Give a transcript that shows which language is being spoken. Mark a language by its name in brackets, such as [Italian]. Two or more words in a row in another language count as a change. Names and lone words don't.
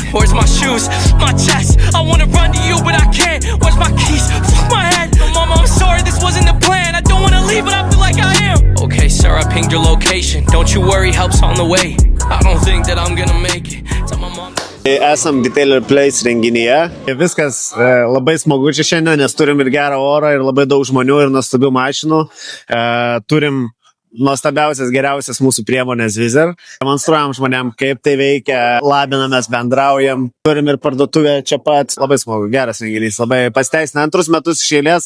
[English] Where's my shoes? My chest. I wanna run to you, but I can't. Where's my keys? Fuck my head. Mama, I'm sorry, this wasn't the plan. I don't wanna leave, but I feel like I am. Okay, sir, I pinged your location. Don't you worry, help's on the way. I don't think that I'm gonna make it. Tell my mom. [Lithuanian] Esam Detailer Place renginyje. Viskas labai smagu čia šiandien, nes turim ir gerą orą, ir labai daug žmonių, ir nuostabių mašinų. Turim nuostabiausias, geriausias mūsų priemonės Vizer. Demonstruojam žmonėm, kaip tai veikia, labinamės, bendraujam. Turim ir parduotuvę čia pat. Labai smagu, geras renginys. Labai pasiteisina antrus metus iš eilės.